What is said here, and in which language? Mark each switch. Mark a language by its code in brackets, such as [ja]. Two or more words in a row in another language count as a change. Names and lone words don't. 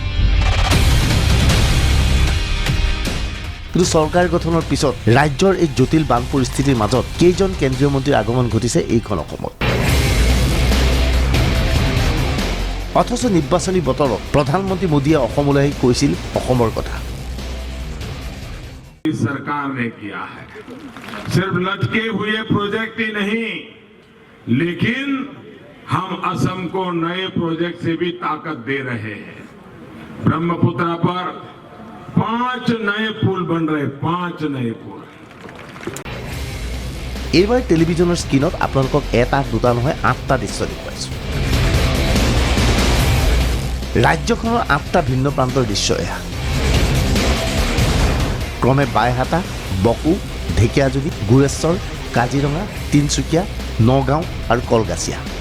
[as] কিন্তু চৰকাৰ গঠনৰ পিছত ৰাজ্যৰ এই জটিল বান পৰিস্থিতিৰ মাজত কেইজন কেন্দ্ৰীয় মন্ত্ৰীৰ আগমন ঘটিছে এইখন অসমত। অথচ নিৰ্বাচনী বতৰত প্ৰধানমন্ত্ৰী মোদীয়ে অসমলৈ আহি কৈছিল অসমৰ কথা। [hi] सरकार ने किया है, सिर्फ लटके हुए प्रोजेक्ट ही नहीं, लेकिन हम असम को नए प्रोजेक्ट से भी ताकत दे रहे हैं। ब्रह्मपुत्र पर 5 नए पुल बन रहे, 5 नए पुल। [as] এইবাৰ টেলিভিজনৰ স্ক্ৰীনত আপোনালোকক এটা দুটা নহয় 8টা দৃশ্য দেখুৱাইছো। ৰাজ্যখনৰ 8টা ভিন্ন প্ৰান্তৰ দৃশ্য এয়া। ক্ৰমে বাইহাটা, বকো, ঢেকীয়াজুলি, গুৰেশ্বৰ, কাজিৰঙা, তিনিচুকীয়া, নগাঁও আৰু কলগাছিয়া।